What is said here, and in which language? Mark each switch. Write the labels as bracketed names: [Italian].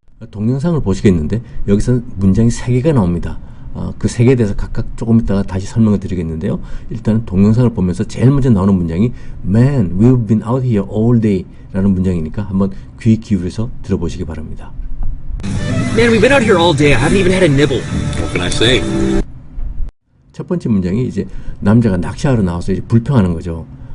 [Korean] 동영상을 보시겠는데 여기서 문장이 3개가 나옵니다. 그 3개에 대해서 각각 조금 있다가 다시 설명을 드리겠는데요. 일단은 동영상을 보면서 제일 먼저 나오는 문장이 [English] Man, we've been out here all day [Korean] 라는 문장이니까 한번 귀 기울여서 들어보시기 바랍니다. [English] Man, we've been out here all day. I haven't even had a nibble. What can I say? [Korean] 첫 번째 문장이 이제 남자가 낚시하러 나와서 이제 불평하는 거죠.